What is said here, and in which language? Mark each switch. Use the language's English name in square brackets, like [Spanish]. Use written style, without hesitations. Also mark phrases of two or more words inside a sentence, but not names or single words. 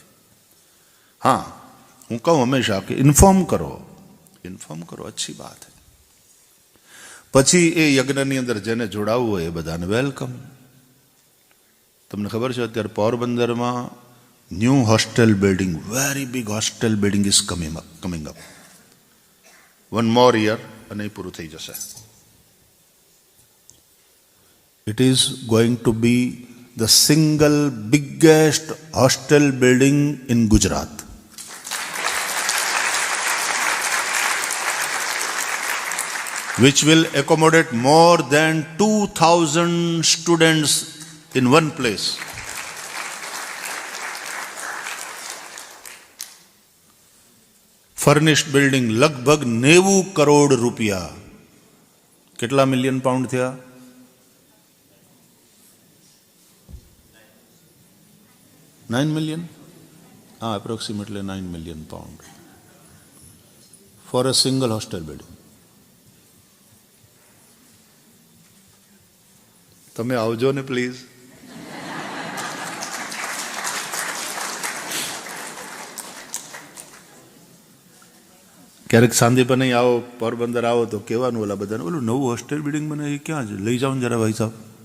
[Gujarati] હા, હું કહું હંમેશા કે ઇન્ફોર્મ કરો, [Hindi] अच्छी बात है. [Gujarati] પછી એ યજ્ઞની અંદર જેને જોડાવવું હોય એ બધાને વેલકમ. તમને ખબર છે અત્યારે પોરબંદરમાં [English] New hostel building, very big hostel building is coming up. [Gujarati] 1 [English] more year [Gujarati] અને એ પૂરું થઈ જશે. [English] It is going to be the single biggest hostel building in Gujarat. Which will accommodate more than 2,000 students in one place. Furnished building, [Gujarati] લગભગ 90 કરોડ રૂપિયા. કેટલા મિલિયન પાઉન્ડ થયા? 9 million? [English] Approximately 9 million pound for a single hostel building. [Gujarati] તમે આવજો ને પ્લીઝ. ક્યારેક સાંદીપને આવો, પોરબંદર આવો તો કહેવાનું ઓલા બધાને, ઓલું નવું [English] hostel building [Gujarati] મને એ ક્યાં છે, લઈ જાઓ ને જરા ભાઈ સાહેબ.